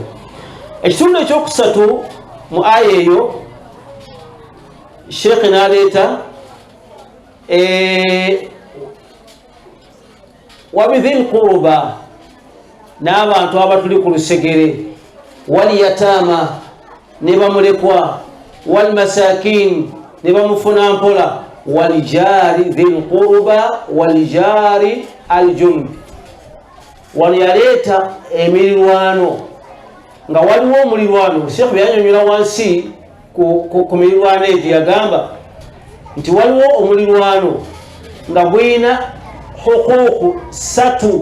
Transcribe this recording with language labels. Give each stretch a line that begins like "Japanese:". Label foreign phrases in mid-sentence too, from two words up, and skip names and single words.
Ganda: Ekitundu ekyokusatu mu aya eyo Sheikh n'aleeta
Arabic: وبذي القربى,
Ganda: n'abantu abatuli ku lusegere,
Arabic: واليتامى,
Ganda: ne bamulekwa,
Arabic: والمساكين
Ganda: ne bamufuna mpola,
Arabic: والجار ذي القربى والجار الجنب.
Ganda: Wano yaleeta emilirwano nga waliwo omulirwano. Sheikh byanyonyola wansi ku milirwano egyo yagamba nti waliwo omulirwano nga gwina hukuku 3.